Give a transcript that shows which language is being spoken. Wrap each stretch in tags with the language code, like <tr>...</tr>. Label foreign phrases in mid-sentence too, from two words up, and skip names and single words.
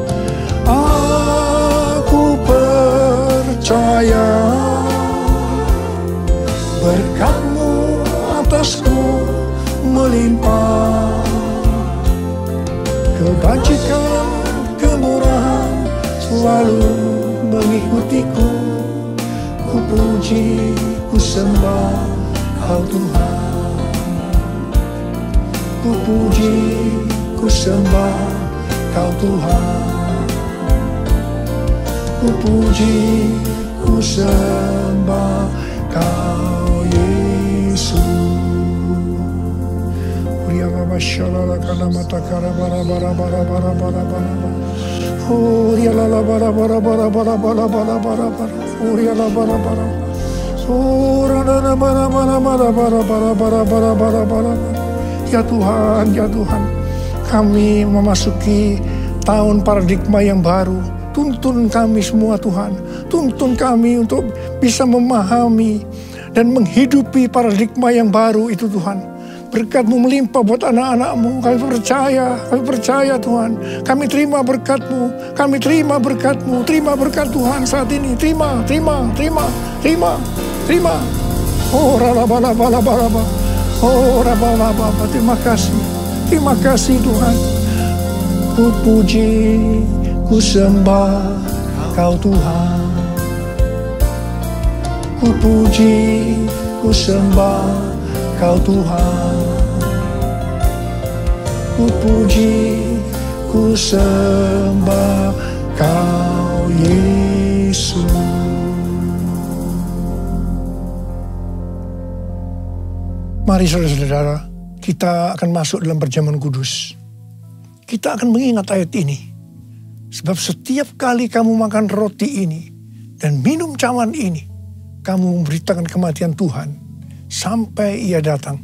<id>Aku percaya berkat-Mu atasku melimpah. Kebajikan, kemurahan selalu mengikutiku. Ku puji, ku sembah Kau Tuhan. Ku puji, ku sembah Kau Tuhan. Ku puji, ku sembah Kau Yesus. Uria baba shalala kana mata kara bara bara bara bara bara bara. Uria la la bara bara bara bara bara bara bara bara. Uria la bara bara. Ora la bara bara bara bara bara bara bara bara bara. Ya Tuhan, ya Tuhan, kami memasuki tahun paradigma yang baru. Tuntun kami semua Tuhan, tuntun kami untuk bisa memahami dan menghidupi paradigma yang baru itu Tuhan. Berkat-Mu melimpah buat anak-anak-Mu, kami percaya Tuhan. Kami terima berkat-Mu, kami terima berkat-Mu, terima berkat Tuhan saat ini. Terima. Oh, rala-bala-bala-bala. Oh, raba-baba, terima kasih Tuhan. Ku puji, ku sembah Kau Tuhan. Ku puji, ku sembah Kau Tuhan. Ku puji, ku sembah Kau Yesus. Mari saudara-saudara, kita akan masuk dalam perjamuan kudus. Kita akan mengingat ayat ini. Sebab setiap kali kamu makan roti ini dan minum cawan ini, kamu memberitakan kematian Tuhan sampai Ia datang.</id>